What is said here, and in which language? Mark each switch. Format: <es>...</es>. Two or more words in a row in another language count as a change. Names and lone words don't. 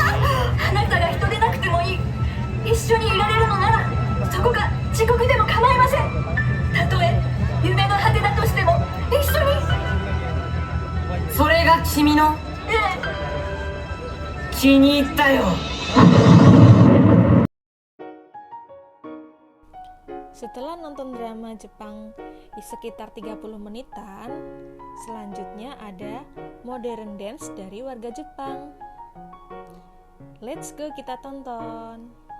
<ja>あなたが人でなくてもいい。一緒にいられるのならそこが地獄でも構いません。たとえ夢の果てだとしても一緒に。それが君の？ええ、気に入ったよ。</ja> <id>Setelah nonton drama Jepang sekitar 30 menitan, selanjutnya ada modern dance dari warga Jepang.</id> <en>Let's go,</en> <id>kita tonton.</id>